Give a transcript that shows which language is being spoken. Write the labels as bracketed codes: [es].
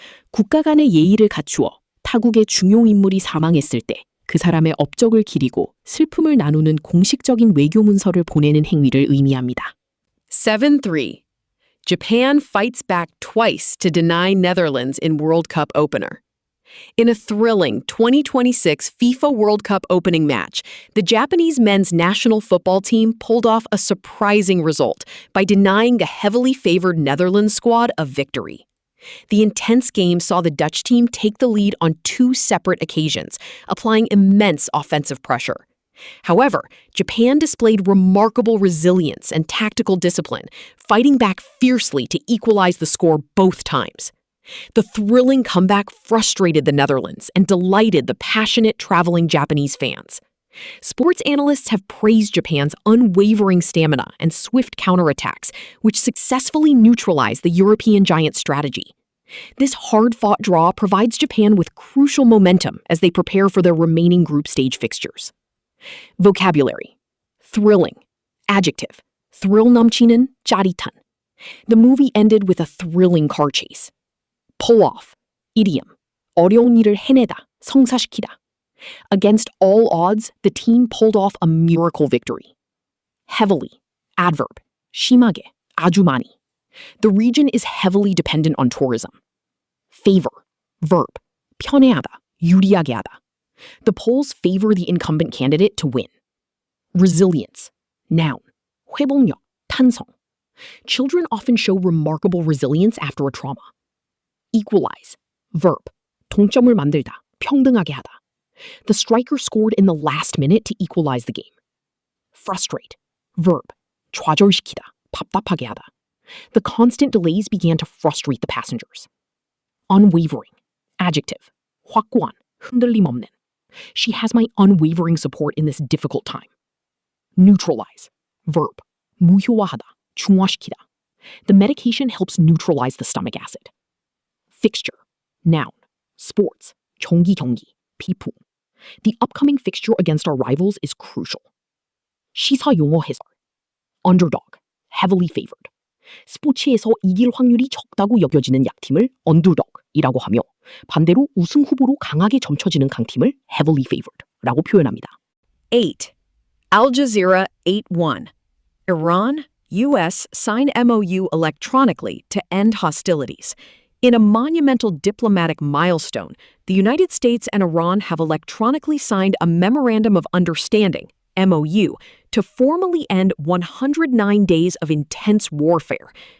[ko] 국가 간의 예의를 갖추어 타국의 중요 인물이 사망했을 때 그 사람의 업적을 기리고 슬픔을 나누는 공식적인 외교 문서를 보내는 행위를 의미합니다. [en] 7-3. Japan fights back twice to deny Netherlands in World Cup opener. In a thrilling 2026 FIFA World Cup opening match, the Japanese men's national football team pulled off a surprising result by denying the heavily favored Netherlands squad a victory. The intense game saw the Dutch team take the lead on two separate occasions, applying immense offensive pressure. However, Japan displayed remarkable resilience and tactical discipline, fighting back fiercely to equalize the score both times. The thrilling comeback frustrated the Netherlands and delighted the passionate traveling Japanese fans. Sports analysts have praised Japan's unwavering stamina and swift counterattacks, which successfully neutralized the European giant strategy. This hard-fought draw provides Japan with crucial momentum as they prepare for their remaining group stage fixtures. Vocabulary. Thrilling. Adjective. [ko] thrill 넘치는, 짜릿한. [en] The movie ended with a thrilling car chase. Pull off. Idiom. [ko] 어려운 일을 해내다, 성사시키다. [en] Against all odds, the team pulled off a miracle victory. [ko] Heavily. Adverb. 심하게, 아주 많이. [en] The region is heavily dependent on tourism. Favor. Verb. [ko] 편애하다, 유리하게 하다. [en] The polls favor the incumbent candidate to win. [ko] Resilience. Noun. 회복력, 탄성. [en] Children often show remarkable resilience after a trauma. Equalize. Verb. [ko] 동점을 만들다, 평등하게 하다. [en] The striker scored in the last minute to equalize the game. Frustrate. Verb. [ko] 좌절시키다, 답답하게 하다. [en] The constant delays began to frustrate the passengers. [ko] Unwavering. Adjective. 확고한, 흔들림 없는. [en] She has my unwavering support in this difficult time. Neutralize. Verb. [ko] 무효화하다, 중화시키다. [en] The medication helps neutralize the stomach acid. Fixture. Noun. Sports. [ko] 정기 경기, 비풍. [en] The upcoming fixture against our rivals is crucial. [ko] 시사 용어 해설. Underdog. Heavily favored. 스포츠에서 이길 확률이 적다고 여겨지는 약팀을 underdog이라고 하며 반대로 우승 후보로 강하게 점쳐지는 강팀을 heavily favored라고 표현합니다. [en] 8. Al Jazeera 8-1. Iran, U.S. sign MOU electronically to end hostilities. In a monumental diplomatic milestone, the United States and Iran have electronically signed a Memorandum of Understanding, MOU, to formally end 109 days of intense warfare.